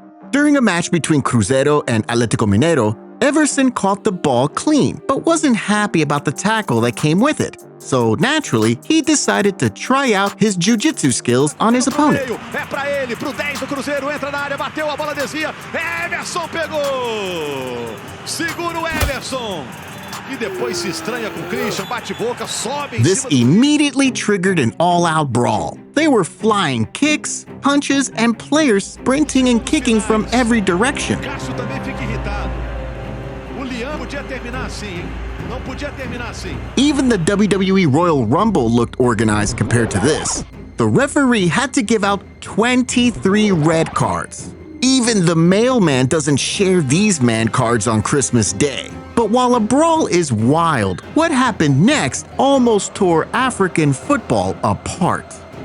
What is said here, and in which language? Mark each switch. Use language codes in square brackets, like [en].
[en] During a match between Cruzeiro and Atletico Mineiro, Everson caught the ball clean, but wasn't happy about the tackle that came with it. So naturally, he decided to try out his jiu-jitsu skills on his opponent. [pt] É pra ele, pro 10 do Cruzeiro, entra na área, bateu, a bola desvia. Everson pegou! Segura o Everson! E depois se estranha com o Christian, bate boca, sobe em [en] This [pt] cima. [en] immediately triggered an all-out brawl. They were flying kicks, punches, and players sprinting and kicking from every direction. [pt] Cássio também fica irritado. O Liam podia terminar assim, hein? Não podia terminar assim. [en] Even the WWE Royal Rumble looked organized compared to this. The referee had to give out 23 red cards. Even the mailman doesn't share these man cards on Christmas Day. But while a brawl is wild, what happened next almost tore African football apart.